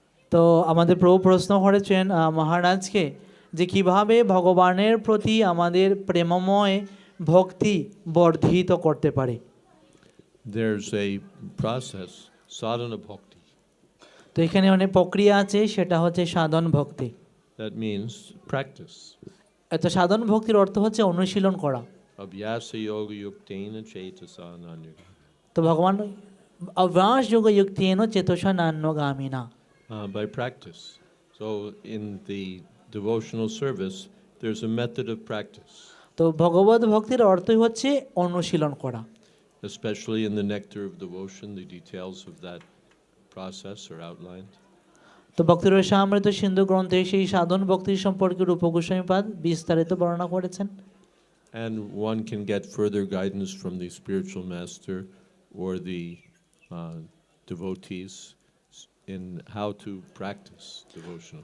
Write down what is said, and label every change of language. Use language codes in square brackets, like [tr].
[bn] তো আমাদের প্রভু প্রশ্ন করেছেন মহারাজকে যে কিভাবে ভগবানের প্রতি আমাদের প্রেমময় ভক্তি বর্ধিত করতে পারে। [en] There's a process, sadhana bhakti. [bn] তো এখানে অনেক প্রক্রিয়া আছে, সেটা হচ্ছে সাধন ভক্তি। [en] That means practice. [bn] এত সাধন ভক্তির অর্থ হচ্ছে অনুশীলন করা। [sa] Abhyasa yoga yuktena cetasa nanyuga. তো ভগবান অভ্যাস যোগ যুক্তেন চেতসা নান্যগামিনা। [en] By practice. So in the devotional service, there's a method of practice. [bn] তো ভগবত ভক্তির অর্থই হচ্ছে অনুশীলন করা। [en] Especially in the Nectar of Devotion, the details of that process are outlined. [bn] তো ভক্তির রসামৃত সিন্ধু গ্রন্থে সেই সাধন ভক্তির সম্পর্কে রূপ গোস্বামীপাদ বিস্তারিত বর্ণনা করেছেন। [en] And one can get further guidance from the spiritual master or the devotees in how to practice devotional